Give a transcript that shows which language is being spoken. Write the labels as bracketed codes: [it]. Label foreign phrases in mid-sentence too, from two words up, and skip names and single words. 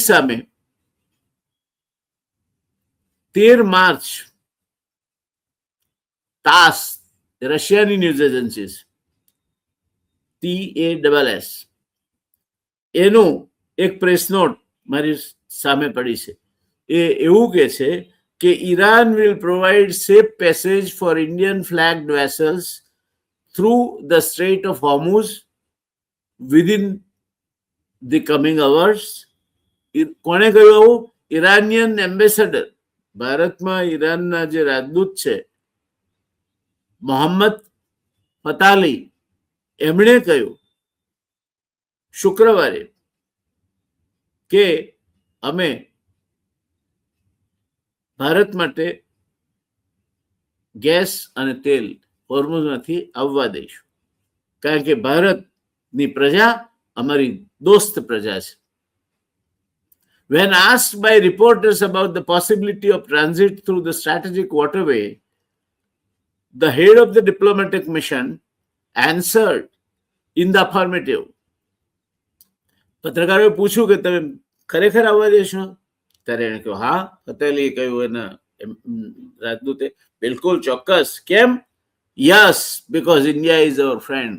[gu] સામે 13 માર્ચ તાસ, રશિયાની ન્યૂઝ એજન્સી TASS, એનું એક [en] press note [gu] મારી સામે પડી છે. એ એવું કે છે કે [en] Iran will provide safe passage for Indian flagged vessels through the Strait of Hormuz within the coming hours. [gu] કોણે કહ્યું આવું? [en] Iranian ambassador, [gu] ભારતમાં ઈરાનના જે રાજદૂત છે મોહમ્મદ ફતાલી, એમણે કહ્યું શુક્રવારે કે અમે ભારત માટે ગેસ અને તેલ હોર્મુઝમાંથી આવવા દઈશું, કારણ કે ભારતની પ્રજા અમારી દોસ્ત પ્રજા છે. [en] When asked by reporters about the possibility of transit through the strategic waterway, the head of the diplomatic mission answered in the affirmative. [gu] પત્રકારોએ પૂછ્યું કે તમે ખરેખર આવવા દેશો? ત્યારે એને કહ્યું હા. પટેલે કહ્યું એના રાજદૂતે બિલકુલ ચોક્કસ. [en] કેમ? yes, because India is our friend.